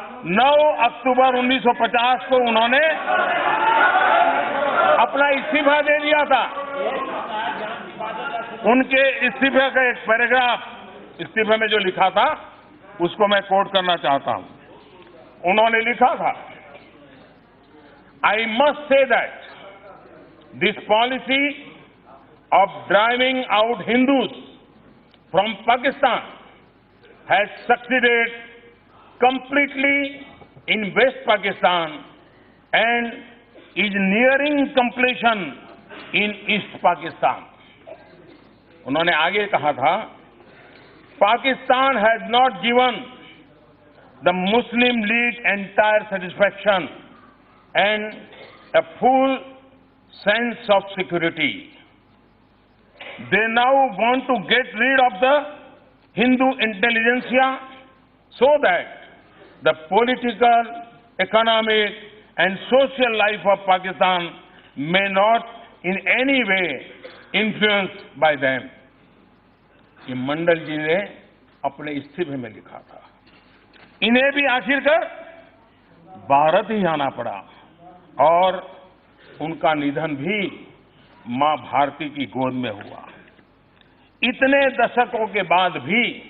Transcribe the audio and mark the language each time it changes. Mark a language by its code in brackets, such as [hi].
[hi] 9 अक्टूबर 1950 को उन्होंने अपना इस्तीफा दे दिया था। उनके इस्तीफे का एक पैराग्राफ इस्तीफे में जो लिखा था, उसको मैं कोट करना चाहता हूं। उन्होंने लिखा था, [en] I must say that this policy of driving out Hindus from Pakistan has succeeded completely in West Pakistan and is nearing completion in East Pakistan. [hi] उन्होंने आगे कहा था, [en] Pakistan has not given the Muslim League entire satisfaction and a full sense of security. They now want to get rid of the Hindu intelligentsia so that the political, economic and social life of Pakistan may not in any way influenced by them. [hi] ये मंडल जी ने अपने इस्तीफे में लिखा था। इन्हें भी आखिरकार भारत ही आना पड़ा और उनका निधन भी मां भारती की गोद में हुआ। इतने दशकों के बाद भी